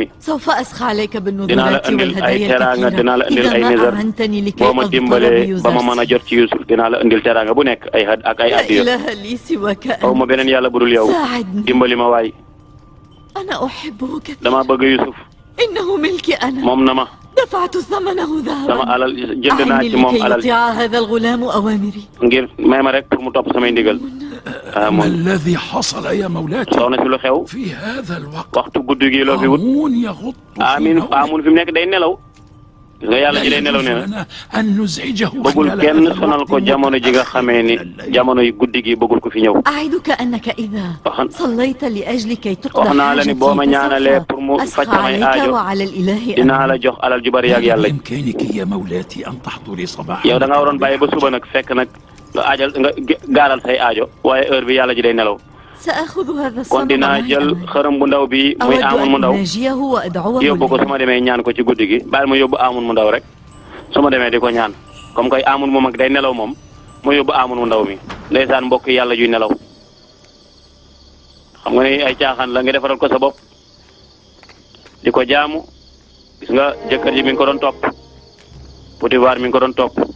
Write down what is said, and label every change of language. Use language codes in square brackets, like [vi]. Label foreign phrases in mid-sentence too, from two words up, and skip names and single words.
[ar] سوف أسخى عليك [wo] dinaa la [ar] بالنذورات [wo] indil ay [ar] والهدايا [wo] teraanga dinaa la indil [ar] الكثيرة [wo] ay [ar] إذا [wo] nizar [ar] ما أعنتني لكي [wo] boo ma [ar] أظفر [wo] dimbalee ba ma mën a [ar] بيوزرسيس. [wo] jot ci Yuusuf dinaa la indil teraanga bu nekk ak ay [ar] لا [wo] addiya [ar] إله لي سواك [wo] aw ma [ar] أنت. [wo] beneen yàlla budul yow [ar] ساعدني [wo] dimbali ma waay [ar] أنا أحبه كثيرا. [wo] dama bëgg Yuusuf [ar] إنه ملكي أنا. [wo] moom na ma [ar] دفعت ثمنه [wo] sama [ar] ذهبا. [wo] alal jënd naa [ar] أعني [wo] ci moom [ar] لكي [wo] alal [ar] يطيع هذا الغلام أوامري. [wo] ngir may ma rek pour mu topp samay ndigal [ar] ما [wo] amun [ar] الذي حصل يا مولاتي [wo] soxna si lu xew [ar] في هذا الوقت؟ [wo] waxtu guddi gi loo fi wut [ar] آمون يغط في [wo] amin [ar] نومه. [wo] amun fi mu nekk day nelaw gis nga yàlla ji day nelaw nee na [ar] لنا أن نزعجه [wo] bëggul [ar] خلال [wo] kenn [ar] هذا [wo] sonal [ar] الوقت [wo] ko jamono ji nga xamee ni jamono yi guddi gi bëggul ko fi ñëw [ar] أعدك أنك إذا صليت لأجل كي تقضى [wo] wax naa la ni boo ma ñaanalee pour mu [ar] فسوف [wo] faj [ar] أسخى [wo] samay [ar] عليك [wo] aajo [ar] وعلى الإله [wo] dinaa la jox alal ju bari ak yàlla [ar] بإمكانك يا مولاتي أن تحضري صباحا. [wo] yow da nga waroon bàyyi ba suba nag fekk nag nga aajal nga gaaral say aajo waaye heure bi yàlla ji day nelaw [ar] سأخذ هذا [wo] kon [ar] الصنم [wo] dinaa [ar] معي [wo] jël [ar] أمامي. [wo] xërëm bu ndaw bi muy [ar] أود [wo] amun mu [ar] أن [wo] ndaw [ar] أناجيه وأدعوه [wo] yóbbu ko [ar] لي. [wo] su ma demee ñaan ko ci guddi gi baal ma yóbbu amun mu ndaw rek su ma demee di ko ñaan comme koy amun mu mag day nelaw moom ma yóbbu amun mu ndaw mi ndeysaan mbokk yàlla juy nelaw xam nga ni ay caaxaan la nga defaral ko sa bopp di ko jaamu gis nga jëkkër ji mi ngi ko doon topp Potifar mi ngi ko doon topp